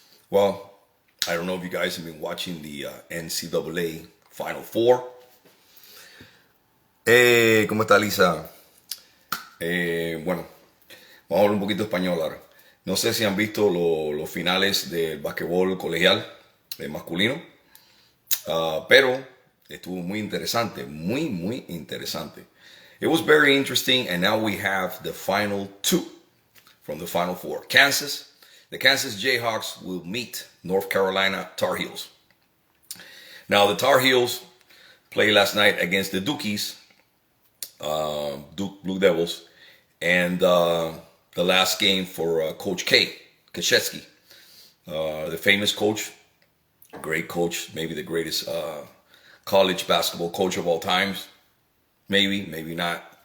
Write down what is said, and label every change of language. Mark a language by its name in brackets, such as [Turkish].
[English] Well, I don't know if you guys have been watching the NCAA Final Four. [Spanish] ¿Cómo está Lisa? Bueno, vamos a hablar un poquito español ahora. No sé si han visto los finales del basquetbol colegial masculino, pero estuvo muy interesante, muy interesante. [English] It was very interesting, and now we have the final two from the Final Four. The Kansas Jayhawks will meet North Carolina Tar Heels. Now, the Tar Heels played last night against the Dukies, Duke Blue Devils, and the last game for Coach K, Krzyzewski, the famous coach, great coach, maybe the greatest college basketball coach of all times. Maybe not.